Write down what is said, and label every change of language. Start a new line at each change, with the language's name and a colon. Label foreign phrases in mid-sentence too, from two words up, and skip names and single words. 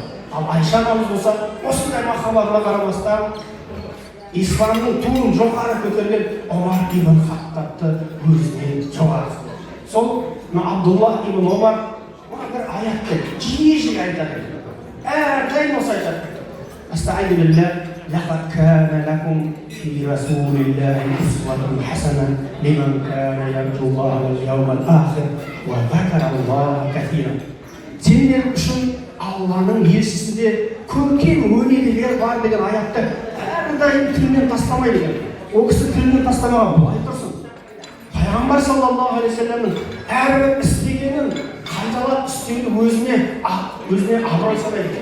Kazakh: Ал Айша анамыз болса, осындай махаббатына қарамастан исламның туын жоғары көтерген Омар ибн Хаттабты өзінен жоғары. Сол Абдулла ибн Омар бір аятты жиі айтады. Әрдайым осы айтады:
Arabic: "أستغفر بالله لقد كان لكم في رسول الله أسوة حسنة لمن كان يرجو الله واليوم الآخر وذكر الله كثيرا."
Kazakh: Сендер үшін Алланың елшісінде көркем өнегелер бар деген аятты әрдайым тілінен тастамай деген. Ол кісі тілінен тастамаған, былай тұрсын. Пайғамбар
Arabic: صلى الله عليه وسلم
Kazakh: әрбір істегенін қайталап істеуді өзіне абырой санайды.